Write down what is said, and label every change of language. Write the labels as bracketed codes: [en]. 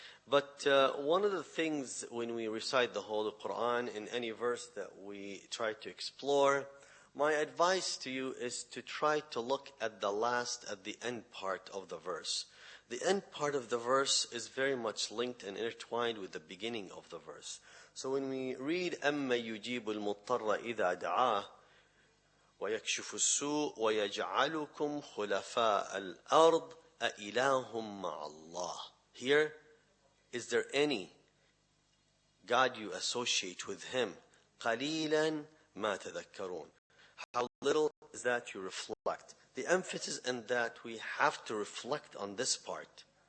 [en] But one of the things when we recite the Holy Quran in any verse that we try to explore, my advice to you is to try to look at the end part of the verse. The end part of the verse is very much linked and intertwined with the beginning of the verse. So when we read [ar] أَمَّا يُجِيبُ الْمُضْطَرَّ إِذَا دَعَاهُ وَيَكْشِفُ السُّوءَ وَيَجْعَلُكُمْ خُلَفَاءَ الْأَرْضِ أَإِلَٰهٌ مَّعَ اللَّهِ. [en] Here, is there any God you associate with Him? [ar] قَلِيلًا مَا تَذَكَّرُونَ. [en] How little is that you reflect. The emphasis in that we have to reflect on this part.